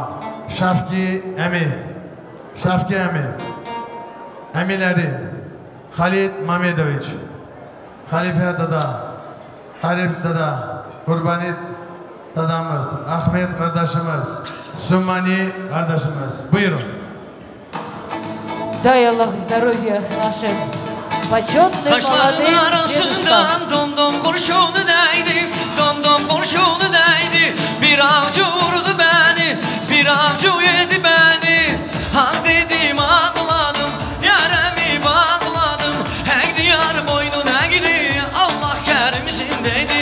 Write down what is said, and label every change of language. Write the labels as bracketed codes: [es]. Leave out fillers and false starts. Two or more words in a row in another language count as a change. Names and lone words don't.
[tr] Şafki emi, Şafki emi, emileri, Halid Mamedoviç, Halife dada, Harip dada, Kurbanit dadamız, Ahmet kardeşimiz, Sumani kardeşimiz. Buyurun. [ru] Дай Аллах здоровья нашим почетным молодым [tr] arasından dom dom kurşunu değdi, dom dom kurşunu değdi. Bir avcı vurdu beni, bir avcı yedi beni. Hak dedim ağladım, yaremi bağladım. Hek diyar boynuna gidi, Allah kerimsin dedi.